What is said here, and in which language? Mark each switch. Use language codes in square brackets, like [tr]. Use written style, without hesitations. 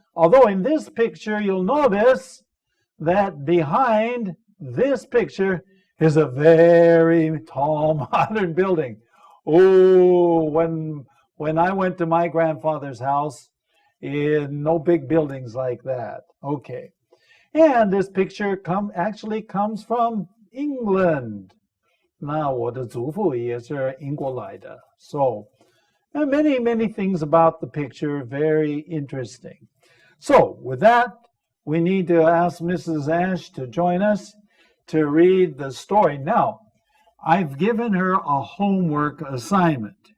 [en] Although in this picture, you'll notice that behind this picture is a very tall modern building. Oh, when I went to my grandfather's house, no big buildings like that. Okay. And this picture actually comes from England. [zh] 那我的祖父也是英国来的. [en] So, and many things about the picture, very interesting. So, with that, we need to ask Mrs. Ash to join us to read the story. Now, I've given her a homework assignment.